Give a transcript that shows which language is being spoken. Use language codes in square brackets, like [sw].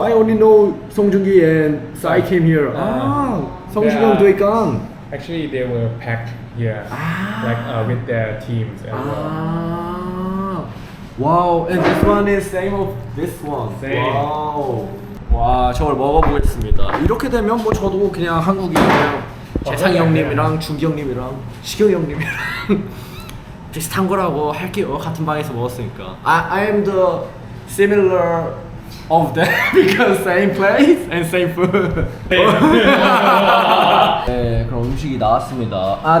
[en] I only know 송중기 and Sai came here. [ko] 성식이 [en] Yeah. [ko] 형도 있간. [en] Actually, they were packed here, like with their teams as well. Wow, and this one is same of this one. Same. Wow. [ko] 와, 저걸 먹어보겠습니다. 이렇게 되면 뭐 저도 그냥 한국인 그냥 재상이 형님이랑 중기 형님이랑 시경이 형님이랑 비슷한 거라고 할게요. 같은 방에서 먹었으니까. [en] I am the similar of them because same place and same food. [ko] 네, 그럼 음식이 나왔습니다.